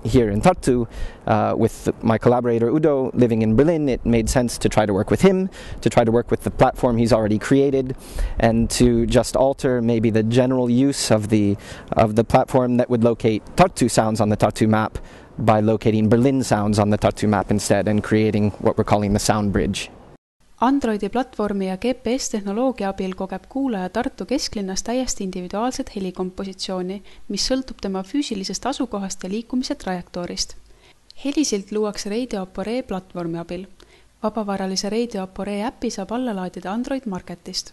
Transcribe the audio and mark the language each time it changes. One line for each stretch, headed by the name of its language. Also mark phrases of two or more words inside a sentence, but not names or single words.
English: here in Tartu, with my collaborator Udo living in Berlin, it made sense to try to work with him, to try to work with the platform he's already created, and to just alter maybe the general use of the platform that would locate Tartu sounds on the Tartu map by locating Berlin sounds on the Tartu map instead and creating what we're calling the sound bridge.
Estonian: Androidi platvormi ja GPS-tehnoloogia abil kogeb kuulaja Tartu kesklinnas täiesti individuaalset helikompositsiooni, mis sõltub tema füüsilisest asukohast ja liikumise trajektoorist. Helisild luuakse Radio Apparie platvormi abil. Vabavaralise Radio Apparie äppi saab alla laadida Android Marketist.